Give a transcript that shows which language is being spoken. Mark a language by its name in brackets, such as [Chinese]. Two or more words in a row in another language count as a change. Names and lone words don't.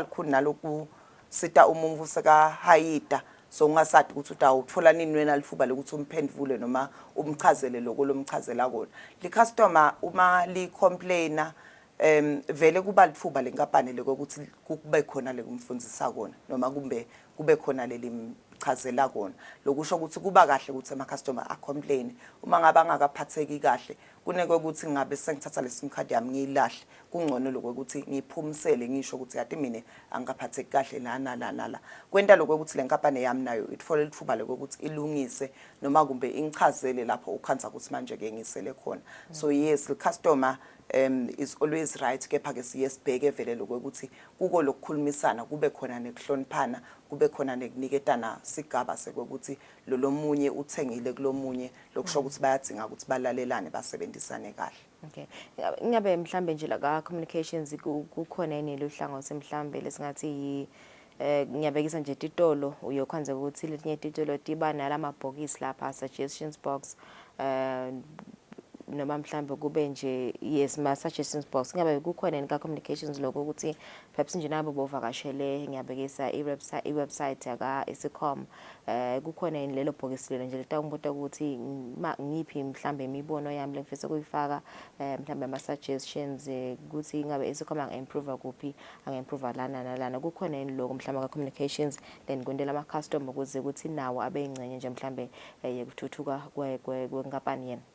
[Swati] likhulu naloku sita umuntu seka hayita so ungasathi ukuthi utawutfola nini wena lifuba lokuthi umphendvule noma umchazele lokho lomchazela kona li customer uma li complainer vele kuba lifuba lenkampani lokuthi kube khona lekumfundzisa kona noma kube khona lelimchazela kona lokusho ukuthi kuba kahle ukuthi ama customer a complain uma ngaba ngakaphatheki kahle kuneke ukuthi ngabe sengithatha le sim card yami ngiyilahle kungcono lokuthi ngiphumisele ngisho ukuthi yathi mina angikaphatheki kahle la kwenta lokuthi lenkampani yami nayo itfole lithuba lokuthi ilungise noma kumbe ingichazele lapho ukhanza ukuthi manje ke ngisele khona [English] so yes the customer is always right [Swati] kepha ke siyesibheke vele lokuthi kuko lokukhulumisana kube khona nekuhloniphana kube khona nekuniketana sigaba sekuthi lo munye uthengile kulomunye lokusho ukuthi bayadzinga ukuthi balalelane basebenzisane kahle. Okay. Ngabe mhlambe nje la ka communications kukhona yini lohlangothi mhlambe lesingathi ngiyabekisa nje titolo uyokhanze ukuthi letinye titolo tiba nalamabhokisi lapha [English] suggestions box [Swati] noma mhlambe kube nje yes ma [English] suggestions box [Swati] ngabe kukhona yini ka communications lokho ukuthi perhaps nje nabo bovakashele ngiyabekisa iwebsite yaka Eswatini kukhona yini lelo bhokisi lelo nje litawumbuta ukuthi ngiphi mhlambe imibono yami lengifisa kuyifaka mhlambe ama suggestions ukuthi ngabe Eswatini anga-improve kuphi anga-improve lana nalana kukhona yini lokho mhlambe ka communications then kwendela ama customer ukuze ukuthi nawo abe ingcenye nje mhlambe yekuthuthuka kwenkampani yena.